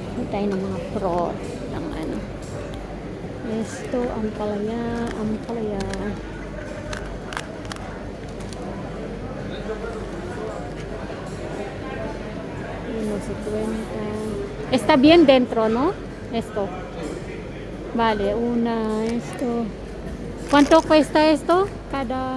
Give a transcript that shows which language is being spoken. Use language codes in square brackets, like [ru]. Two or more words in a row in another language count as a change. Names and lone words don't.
[tl] tayo ng mga fruit ng ano. [es] Esto, ampalaya, ampalaya. Uno, 50. Está bien dentro, ¿no? Esto. Vale, una, esto. ¿Cuánto cuesta esto? Cada...